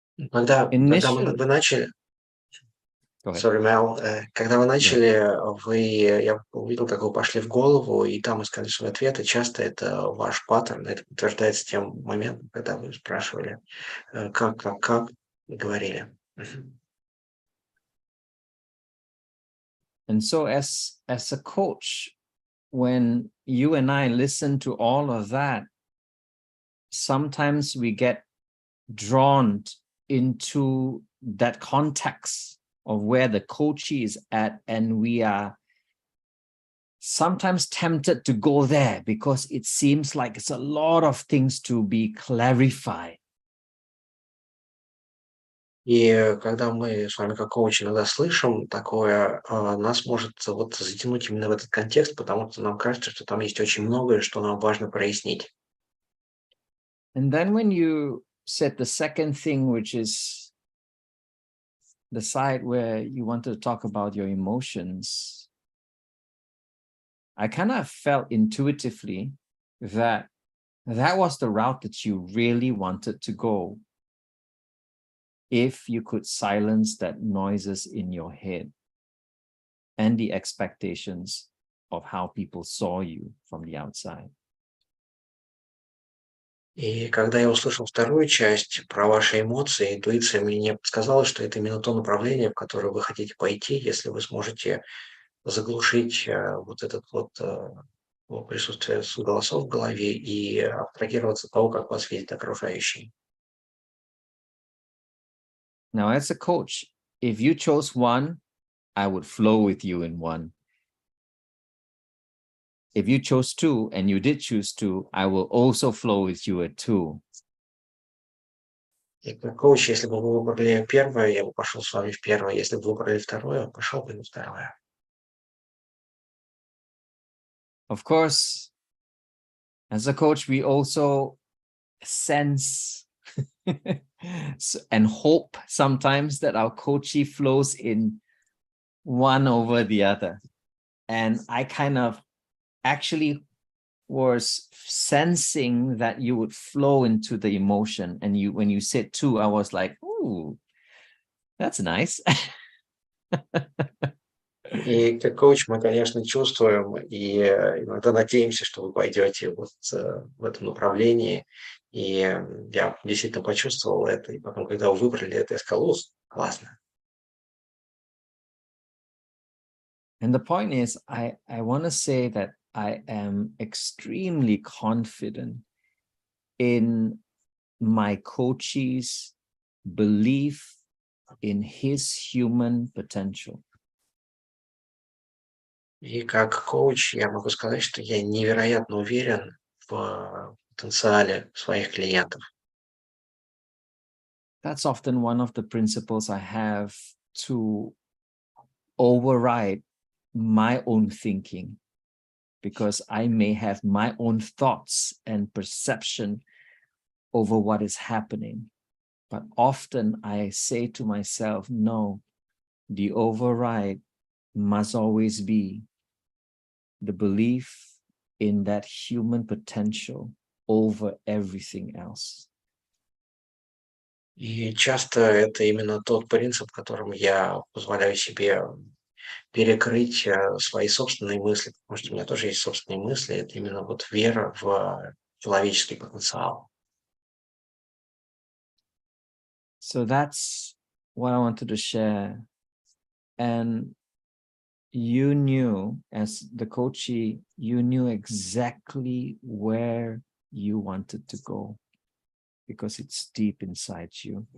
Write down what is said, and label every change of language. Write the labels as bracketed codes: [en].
[ru] Когда вы начали, [en] sorry, [ru] Mel, когда вы начали, я увидел, как вы пошли в голову, и там искали свои ответы. Часто это ваш паттерн, это подтверждается тем моментом, когда вы спрашивали, как, и говорили. [en] And so as a coach, when you and I listen to all of that, sometimes we get drawn into that context of where the coachee is at, and we are sometimes tempted to go there because it seems like it's a lot of things to be clarified. [ru] И когда мы с вами как коучи иногда слышим такое, нас может вот затянуть именно в этот контекст, потому что нам кажется, что там есть очень многое, что нам важно прояснить. [en] And then when you said the second thing, which is the side where you wanted to talk about your emotions, I kind of felt intuitively that that was the route that you really wanted to go. If you could silence that noises in your head and the expectations of how people saw you from the outside. [ru] И когда я услышал вторую часть про ваши эмоции, интуиция мне подсказала, что это именно то направление, в которое вы хотите пойти, если вы сможете заглушить вот этот вот присутствие голосов в голове и абстрагироваться от того, как вас видят окружающие. [en] Now, as a coach, if you chose one, I would flow with you in one. If you chose two, and you did choose two, I will also flow with you at two. [ru] И как коуч, если бы вы выбрали первое, я бы пошел с вами в первое. Если бы вы выбрали второе, я пошел бы на второе. [en] Of course, as a coach, we also sense and hope sometimes that our coachee flows in one over the other. And I kind of actually was sensing that you would flow into the emotion. And when you said two, I was like, ooh, that's nice. [ru] И как коуч мы, конечно, чувствуем и иногда надеемся, что вы пойдете вот в этом направлении. И я действительно почувствовал это. И потом, когда вы выбрали это, я сказал, классно. [en] And the point is, I want to say that I am extremely confident in my coachee's belief in his human potential. [ru] И как коуч я могу сказать, что я невероятно уверен в потенциале своих клиентов. [en] That's often one of the principles I have to override my own thinking, because I may have my own thoughts and perception over what is happening. But often I say to myself, no, the override must always be the belief in that human potential over everything else. [ru] И часто это именно тот принцип, которым я позволяю себе перекрыть свои собственные мысли, потому что у меня тоже есть собственные мысли. Это именно вот вера в человеческий потенциал. [en] So that's what I wanted to share. And you knew, as the coachee, you knew exactly where you wanted to go, because it's deep inside you.